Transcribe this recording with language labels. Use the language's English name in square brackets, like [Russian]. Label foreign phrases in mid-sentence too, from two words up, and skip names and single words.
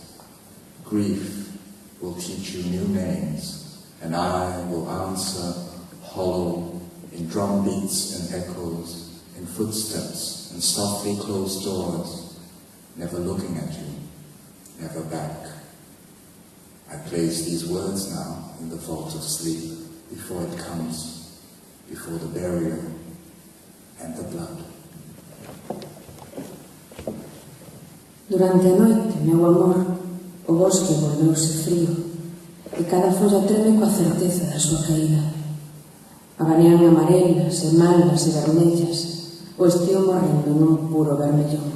[English] Grief will teach you new names, and I will answer hollow in drum beats and echoes, in footsteps and softly closed doors, never looking at you, never back. I place these words now in the vault of sleep, before it comes, before the burial and the blood. [Galician] Durante a noite, meu amor, o bosque volveuse frío e cada folla treme coa certeza da súa caída. Abanean amarelas e malvas e vermellas, o estío morrendo nun puro vermellón.